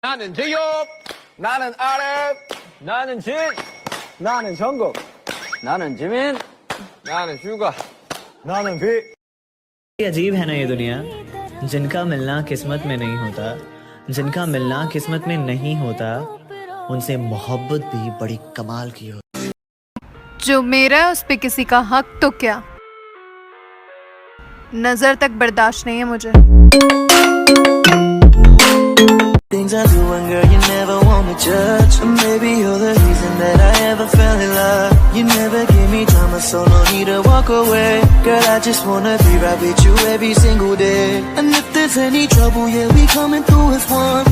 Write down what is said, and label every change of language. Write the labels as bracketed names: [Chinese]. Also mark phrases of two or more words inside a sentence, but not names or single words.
[Korean] 나는 제이홉, 나는 아랩, 나는 진, 나는 정국, 나는 지민, 나는 슈가, 나는 비. [Hindi] अजीब है ना ये दुनिया, जिनका मिलना किस्मत में नहीं होता, जिनका मिलना किस्मत में नहीं होता, उनसे मोहब्बत भी बड़ी कमाल की होती। जो मेरा है उस पे किसी का हक तो क्या, नजर तक बर्दाश्त नहीं है मुझे। [English] Things I do and girl you never want me judge. Maybe you're the reason that I ever fell in love. You never give me drama, so no need to walk away. Girl, I just wanna be right with you every single day. And if there's any trouble, yeah, we coming through as one.